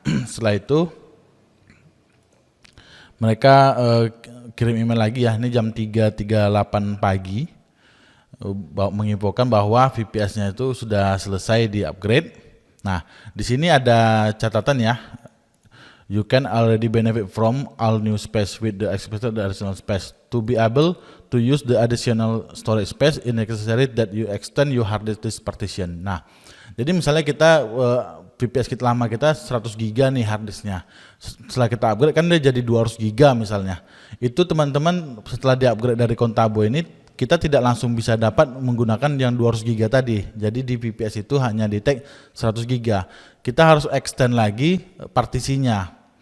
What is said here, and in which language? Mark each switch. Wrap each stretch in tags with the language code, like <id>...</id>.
<id>Setelah itu mereka kirim email lagi ya, ini jam 3.38 pagi, menginfokan bahwa VPS-nya itu sudah selesai di upgrade. Nah, di sini ada catatan ya.</id> <en>You can already benefit from all new space with the expected additional space. To be able to use the additional storage space, it necessary that you extend your hard disk partition.</en> <id>Nah, jadi misalnya kita VPS kita lama kita 100 GB nih hard disknya. Setelah kita upgrade kan dia jadi 200 GB misalnya. Itu teman-teman setelah di-upgrade dari Kontabo ini, kita tidak langsung bisa dapat menggunakan yang 200 GB tadi. Jadi di VPS itu hanya di-tag 100 GB. Kita harus extend lagi partisinya.</id>